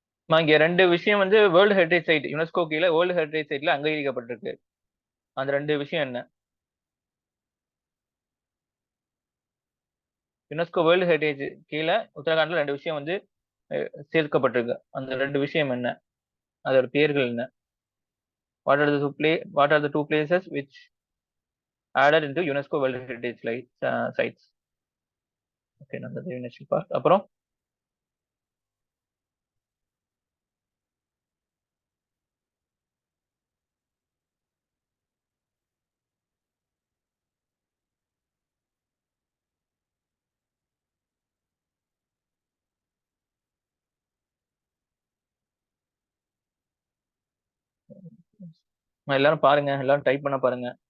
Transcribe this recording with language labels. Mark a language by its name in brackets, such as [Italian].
[Tamil] இங்க ரெண்டு விஷயம் வந்து வேர்ல்டு ஹெரிடேஜ் சைட், யுனெஸ்கோ கீழே வேர்ல்டு ஹெரிடேஜ் சைட்ல அங்கீகரிக்கப்பட்டிருக்கு. அந்த ரெண்டு விஷயம் என்ன? யுனெஸ்கோ வேர்ல்டு ஹெரிடேஜ் கீழே உத்தரகாண்ட்ல ரெண்டு விஷயம் வந்து சேர்க்கப்பட்டிருக்கு. அந்த ரெண்டு விஷயம் என்ன? அதோட பேர்கள் என்ன? [English] What are the two places which added into UNESCO World Heritage sites? Okay, Nanda Devi National Park. [Tamil] அப்புறம் எல்லாரும் பாருங்க, எல்லாரும் டைப் பண்ண பாருங்க.